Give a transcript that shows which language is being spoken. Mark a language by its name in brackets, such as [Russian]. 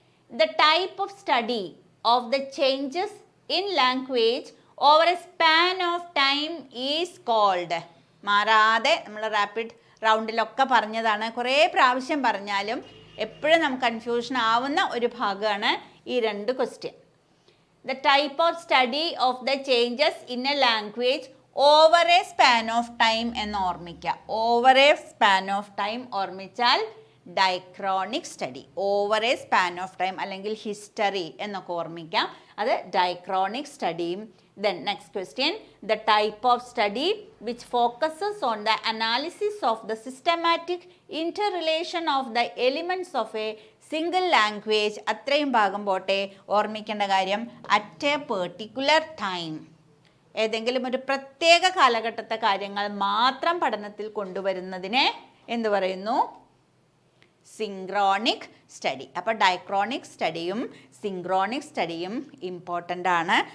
[English] The type of study of the changes in language over a span of time is called. [Malayalam] മാറാതെ നമ്മൾ rapid റൗണ്ടിലൊക്കെ പറഞ്ഞതാണ്, കുറേ പ്രാവശ്യം പറഞ്ഞാലും എപ്പോഴും നമുക്ക് കൺഫ്യൂഷൻ ആവുന്ന ഒരു ഭാഗമാണ് ഈ രണ്ട് question. [English] the type of study of the changes in a language over a span of time [Malayalam] എന്ന് ഓർമ്മിക്കുക. [English] over a span of time [Malayalam] ഓർമ്മിച്ചാൽ [English] Diachronic study. Over a span of time [Malayalam] അല്ലെങ്കിൽ [English] history [Malayalam] എന്നൊക്കെ ഓർമ്മിക്കാം, അത് [English] Diachronic സ്റ്റഡിയും. Then next question, the type of study which focuses on the analysis of the systematic interrelation of the elements of a single language. [Malayalam] അത്രയും ഭാഗം പോട്ടെ, ഓർമ്മിക്കേണ്ട കാര്യം [English] at a particular time. [Malayalam] ഏതെങ്കിലും ഒരു പ്രത്യേക കാലഘട്ടത്തെ കാര്യങ്ങൾ മാത്രം പഠനത്തിൽ കൊണ്ടുവരുന്നതിനെ എന്ത് പറയുന്നു? Synchronic study. അപ്പോൾ ഡൈക്രോണിക് സ്റ്റഡിയും സിങ്ക്രോണിക് സ്റ്റഡിയും ഇമ്പോർട്ടൻ്റ് ആണ്.